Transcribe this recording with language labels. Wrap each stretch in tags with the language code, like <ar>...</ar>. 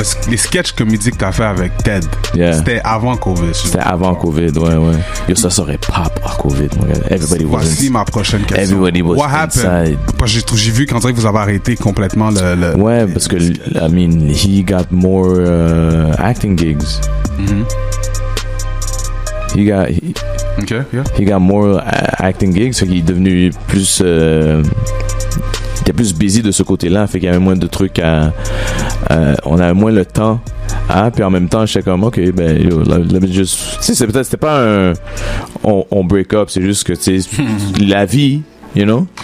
<fr>Les sketchs comédies que t'as fait avec Ted, c'était avant COVID. C'était avant COVID, ouais. Yo, ça serait pop à COVID, mon gars.</fr> <en>Everybody was</en> <fr>Voici ma prochaine question.</fr> <en>Everybody was inside.</en> <fr>Parce que j'ai vu qu'en dirait que vous avez arrêté complètement le... Ouais, parce que,</fr> <en>I mean, he got more acting gigs. He got more acting gigs,</en> <fr>fait qu'il est devenu plus... il était plus busy de ce côté-là, fait qu'il y avait moins de trucs on avait moins le temps, puis en même temps j'étais comme ok, ben yo, juste, tu sais, c'était pas un on break up, c'est juste que tu sais la vie,</fr> <en>you know.</en>